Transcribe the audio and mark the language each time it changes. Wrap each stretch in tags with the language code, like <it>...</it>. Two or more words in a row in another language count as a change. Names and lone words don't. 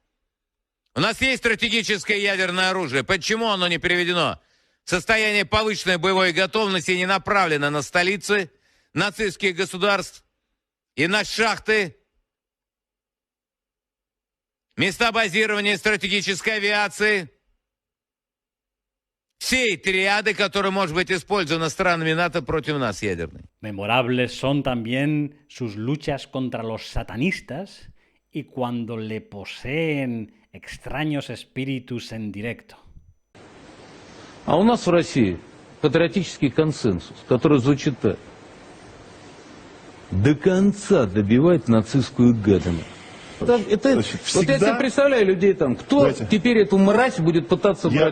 <ru>У нас есть стратегическое ядерное оружие. Почему оно не переведено Состояние повышенной боевой готовности не направлено на столицы нацистских государств и на шахты, места базирования стратегической авиации, всей триады, которая может быть использована странами НАТО против нас ядерной.</ru> <es>Memorables son también sus luchas contra los satanistas y cuando le poseen extraños espíritus en directo.</es> <ru>А у нас в России патриотический консенсус, который звучит так. До конца добивать нацистскую гадину. Значит, вот я себе представляю людей там, кто теперь эту мразь будет пытаться брать.</ru>